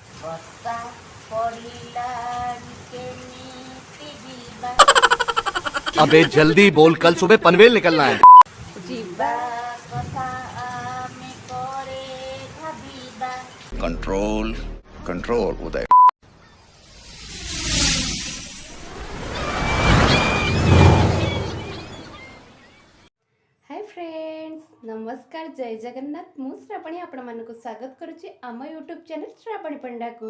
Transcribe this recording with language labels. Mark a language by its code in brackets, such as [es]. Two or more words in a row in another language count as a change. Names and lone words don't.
[or] ବର୍ଷା ପଡ଼ିଲା କେମିତି ଯିବା [hi] अबे जल्दी बोल, कल सुबह पनवेल निकलना है। [or] ଯିବା କଥା ଆମେ ପରେ ଭାବିବା। [en] control control उदय। hi friends, [or] ନମସ୍କାର, ଜୟ ଜଗନ୍ନାଥ। ମୁଁ ଶ୍ରାବଣୀ ଆପଣମାନଙ୍କ ସ୍ୱାଗତ କରୁଛି ଆମ [en] YouTube channel [or] ଶ୍ରାବଣୀ ପଣ୍ଡାକୁ।